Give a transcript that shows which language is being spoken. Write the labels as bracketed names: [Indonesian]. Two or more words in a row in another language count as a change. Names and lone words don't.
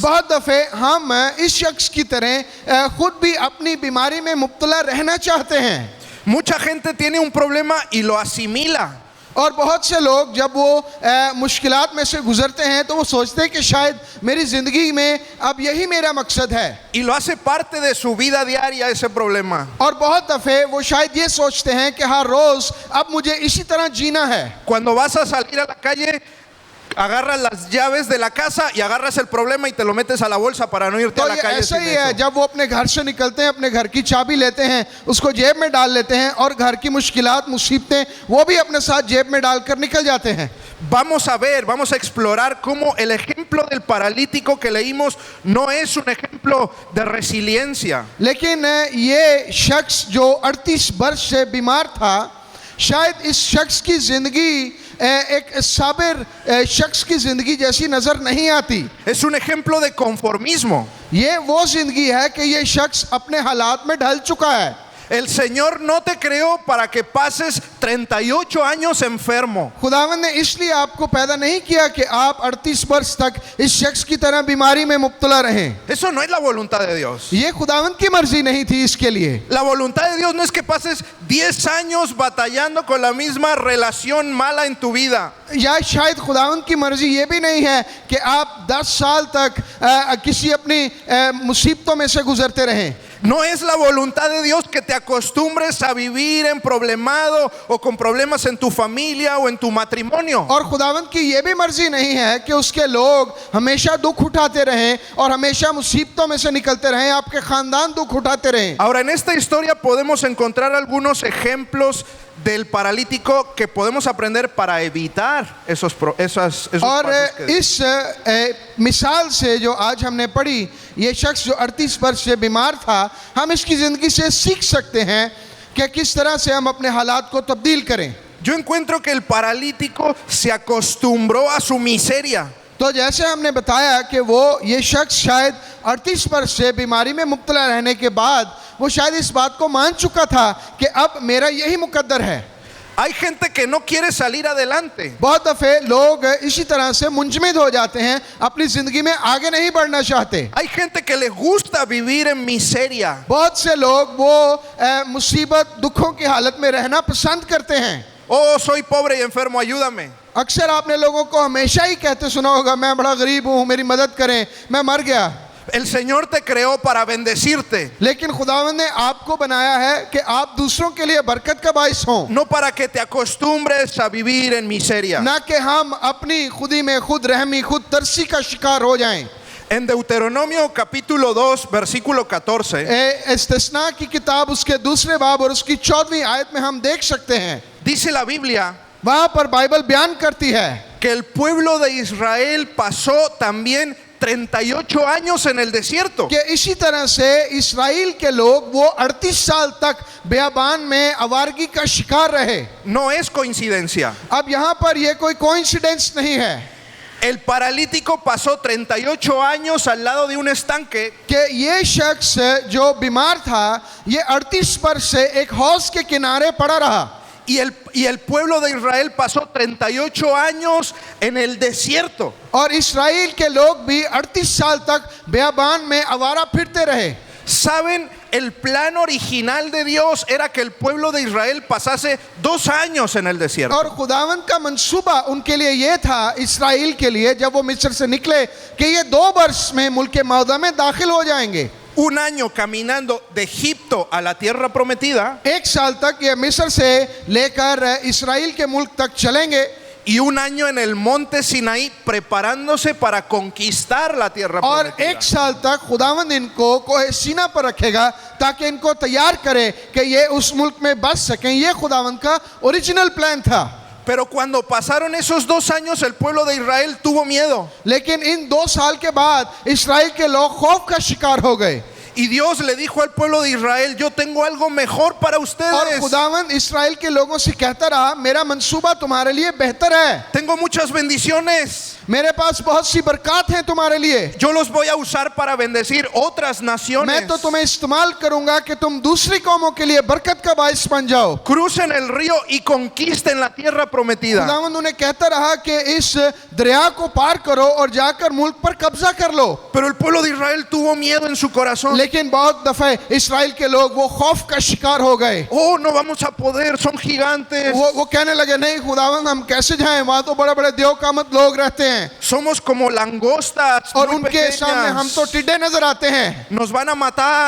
[Urdu] بہت دفعہ ہم اس شخص کی طرح خود بھی اپنی بیماری میں مبتلا رہنا چاہتے ہیں, [Spanish] Mucha gente tiene un problema y lo asimila. [Urdu] اور بہت سے لوگ جب وہ مشکلات میں سے گزرتے ہیں تو وہ سوچتے ہیں کہ شاید میری زندگی میں اب یہی میرا مقصد ہے, [Spanish] Y lo hace parte de su vida diaria ese problema. [Urdu] اور بہت دفعہ وہ شاید یہ سوچتے ہیں کہ ہر روز اب مجھے اسی طرح جینا ہے. [Spanish] Cuando vas a salir a la calle, agarras las llaves de la casa y agarras el problema y te lo metes a la bolsa para no irte [Urdu] तो [Spanish] a la [Urdu] ये [Spanish] calle [Urdu] ऐसा [Spanish] sin [Urdu] ہی ہے, [Spanish] eso. [Urdu] جب وہ اپنے گھر سے نکلتے ہیں اپنے گھر کی چابی لیتے ہیں، اس کو جیب میں ڈال لیتے ہیں اور گھر کی مشکلات مصیبتیں وہ بھی اپنے ساتھ جیب میں ڈال کر نکل جاتے ہیں. [Spanish] Vamos a explorar cómo el ejemplo del paralítico que leímos no es un ejemplo de resiliencia. [Urdu] لیکن یہ شخص جو 38 ورش سے بیمار تھا، شاید اس شخص کی زندگی ایک صابر شخص کی زندگی جیسی نظر نہیں آتی. [Spanish] Es un ejemplo de conformismo. [Urdu] یہ وہ زندگی ہے کہ یہ شخص اپنے حالات میں ڈھل چکا ہے. [Spanish] El Señor no te creó para que pases 38 años enfermo. [Urdu] خداوند نے اس لیے آپ کو پیدا نہیں کیا کہ آپ 38 ورش تک اس شخص کی طرح بیماری میں مبتلا رہیں. [Spanish] Eso no es la voluntad de Dios. [Urdu] یہ خداوند کی مرضی نہیں تھی اس کے لیے. [Spanish] La voluntad de Dios no es que pases 10 años batallando con la misma relación mala en tu vida. [Urdu] یا شاید خداوند کی مرضی یہ بھی نہیں ہے کہ آپ 10 سال تک کسی اپنی مصیبتوں میں سے گزرتے رہیں. [Spanish] No es la voluntad de Dios que te acostumbres a vivir en problemado o con problemas en tu familia o en tu matrimonio. [Urdu] اور خداوند کی یہ بھی مرضی نہیں ہے کہ اس کے لوگ ہمیشہ دکھ اٹھاتے رہیں اور ہمیشہ مصیبتوں میں سے نکلتے رہیں، آپ کے خاندان دکھ اٹھاتے رہیں. [Spanish] Ahora, en esta historia podemos encontrar algunos ejemplos del paralítico que podemos aprender para evitar esos pasos [Urdu] और [Spanish] que- [Urdu] اس مثال سے جو آج ہم نے پڑھی، یہ شخص جو 38 ورش سے بیمار تھا، ہم اس کی زندگی سے سیکھ سکتے ہیں کہ کس طرح سے ہم اپنے حالات کو تبدیل کریں. [Spanish] Yo encuentro que el paralítico se acostumbró a su miseria. [Urdu] تو جیسے ہم نے بتایا کہ وہ یہ شخص شاید 38 ورش سے بیماری میں مبتلا رہنے کے بعد وہ شاید اس بات کو مان چکا تھا کہ اب میرا یہی مقدر ہے. [Spanish] Hay gente que no quiere salir adelante. [Urdu] بہت دفعہ لوگ اسی طرح سے منجمد ہو جاتے ہیں، اپنی زندگی میں آگے نہیں بڑھنا چاہتے. [Spanish] Hay gente que le gusta vivir en miseria. [Urdu] بہت سے لوگ وہ مصیبت دکھوں کی حالت میں رہنا پسند کرتے ہیں. [Spanish] Oh, soy pobre y enfermo, ayúdame. [Urdu] اکثر آپ نے لوگوں کو ہمیشہ ہی کہتے سنا ہوگا، میں بڑا غریب ہوں، میری مدد کریں، میں مر گیا. [Spanish] El Señor te creó para bendecirte, [Urdu] لیکن خداوند نے آپ کو بنایا ہے کہ آپ دوسروں کے لیے برکت کا باعث ہوں, [Spanish] no para que te acostumbres a vivir en miseria. [Urdu] نہ کہ ہم اپنی خودی میں خود رحمی خود ترسی کا شکار ہو جائیں. [Spanish] En Deuteronomio capítulo 2, versículo 14, [Urdu] استثنا کی کتاب اس کے دوسرے باب اور اس کی 14ویں آیت میں ہم دیکھ سکتے ہیں, [Spanish] dice la Biblia [Urdu] وہاں پر بائبل بیان کرتی ہے [Spanish] que el pueblo de Israel pasó también 38 años en el desierto. [Urdu] کہ اسی طرح سے اسرائیل کے لوگ وہ 38 سال تک بیابان میں آوارگی کا شکار رہے. [Spanish] No es coincidencia. [Urdu] اب یہاں پر یہ کوئی کوئنسیڈنس نہیں ہے [Spanish] El paralítico pasó 38 años al lado de un estanque [Urdu] کہ یہ شخص جو بیمار تھا یہ 38 ورش سے ایک حوض کے کنارے پڑا رہا [Spanish] y el pueblo de Israel pasó 38 años en el desierto. [Urdu] اور اسرائیل کے لوگ بھی 38 سال تک بیابان میں آوارہ پھرتے رہے. [Spanish] ¿Saben? El plan original de Dios era que el pueblo de Israel pasase 2 años en el desierto. [Urdu] اور خداوند کا منصوبہ ان کے لیے یہ تھا اسرائیل کے لیے جب وہ مصر سے نکلے کہ یہ 2 ورش میں ملک موعودہ میں داخل ہو جائیں گے. [Spanish] Un año caminando de Egipto a la tierra prometida [Urdu] 1 سال تک یہ مصر سے لے کر اسرائیل کے ملک تک چلیں گے [Spanish] y un año en el monte Sinaí preparándose para conquistar la tierra [Urdu] और [Spanish] prometida. [Urdu] 1 سال تک خداوند ان کو کوہ سینا پر رکھے گا تاکہ ان کو تیار کرے کہ یہ اس ملک میں بس سکیں. یہ خداوند کا [English] original plan [Urdu] था। [Spanish] Pero cuando pasaron esos 2 años el pueblo de Israel tuvo miedo [Urdu] لیکن ان 2 سال کے بعد اسرائیل کے لوگ خوف کا شکار ہو گئے [Spanish] y Dios le dijo al pueblo de Israel, yo tengo algo mejor para [Urdu] और [Spanish] ustedes. [Urdu] خداوند اسرائیل کے لوگوں سے کہتا رہا میرا منصوبہ تمہارے لیے بہتر ہے, [Spanish] Tengo muchas bendiciones. [Urdu] میرے پاس بہت سی برکت ہیں تمہارے لیے. [Spanish] Yo los voy a usar para bendecir otras naciones. [Urdu] میں تو تمہیں استعمال کروں گا کہ تم دوسری قوموں کے لیے برکت کا باعث بن جاؤ. [Spanish] Crucen el río y conquisten la tierra prometida. [Urdu] خداوند انہیں کہتا رہا کہ اس دریا کو پار کرو اور جا کر ملک پر قبضہ کر لو. [Spanish] Pero el pueblo de Israel tuvo miedo en su corazón. [Urdu] لیکن بہت دفعہ اسرائیل کے لوگ وہ خوف کا شکار ہو گئے. [Spanish] Oh, no vamos a poder, son gigantes. [Urdu] وہ کہنے لگے نہیں خداوند ہم کیسے جائیں، وہاں تو بڑے بڑے دیوقامت لوگ رہتے ہیں [Spanish] Somos como langostas [Urdu] और [Spanish] muy [Urdu] ان کے سامنے ہم تو [Spanish] pequeñas. [Urdu] ٹڈے نظر آتے ہیں, [Spanish] Nos van a matar.